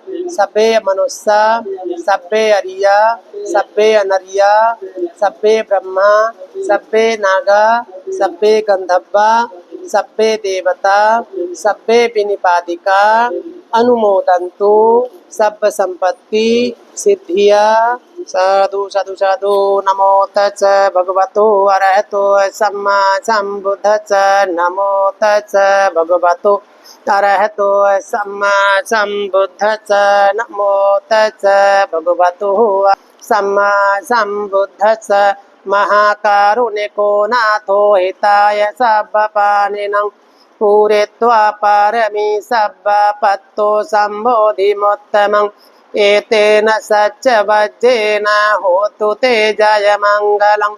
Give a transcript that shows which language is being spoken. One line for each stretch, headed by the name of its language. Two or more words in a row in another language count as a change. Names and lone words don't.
Pali: सब्बे अरिया सब्बे अनरिया सब्बे ब्रह्मा सब्बे नागा सब्बे गंधर्वा सब्बे देवता सब्बे विनिपादिका अनुमोदन्तु सर्व संपत्ति सिद्धिया। साधु साधु साधु। नमो तस् भगवतो अरहतो सम्मा सम्बुद्धस्स। नमो तस् भगवतो अरहतो सम्मा सम्बुद्धस्स। नमो तस् भगवतो सम्मा सम्बुद्धस्स। महाकारुणिको नाथो हिताय सब्बपाणिनं पूरयित्वा पारमी सब्बपत्तो सम्बोधिमुत्तमम्। एतेन सच्चवज्जेन होतु ते जयमङ्गलम्।